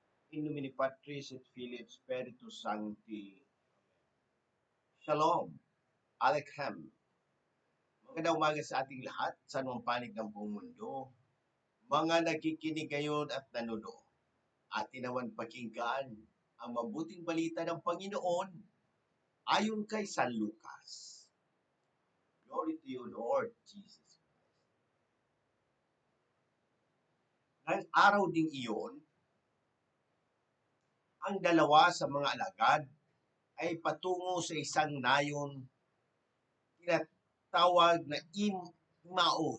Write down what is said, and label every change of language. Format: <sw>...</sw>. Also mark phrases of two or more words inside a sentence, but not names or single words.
<la>In nomine Patris et Filii et Spiritus Sancti.</la> <he>שלום עליכם.</he> <tl>Magandang umaga sa ating lahat sa anumang panig ng buong mundo. Mga nakikinig ngayon at nanonood, atin naman pakinggan ang mabuting balita ng Panginoon ayon kay San Lucas.</tl> <en>Glory to you, Lord Jesus Christ.</en> <tl>Nang araw ding iyon, ang dalawa sa mga alagad ay patungo sa isang nayon tinatawag na Emmaus.</tl>